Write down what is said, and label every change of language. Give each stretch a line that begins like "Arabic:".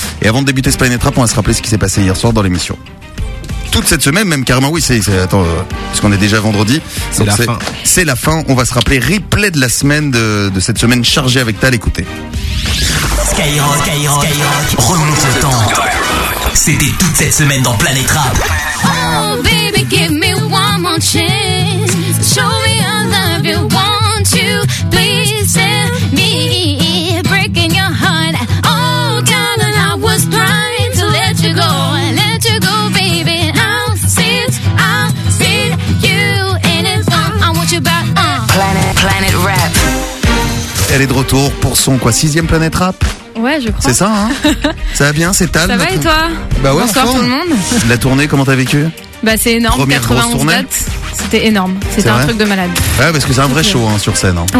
French: Et avant de débuter ce Planète Rap, on va se rappeler ce qui s'est passé hier soir dans l'émission. Toute cette semaine, même carrément, oui, puisqu'on est déjà vendredi. C'est la fin. On va se rappeler replay de la semaine de cette semaine chargée avec Tal. Écoutez. Skyrock, remonte le temps. C'était toute cette semaine dans Planète Rap.
English: Oh baby, give me one more chance. Show me I love you, won't you? Please tell me. Breaking your heart. Oh darling, I was trying to let you go. Let you go, baby. Now since I've seen you and it's on, I want you back.
French: Planète Rap. Elle est de retour pour son quoi, 6ème Planète Rap? Ouais, je crois. C'est ça, hein? Ça va bien, c'est Tal. Ça va et toi? Bah ouais, bonsoir tout le monde. La tournée, comment t'as vécu? Bah c'est énorme. Première 91 tournée. Dates. C'était énorme. C'était un truc de malade. Ouais, parce que c'est un vrai show hein, sur scène. Hein.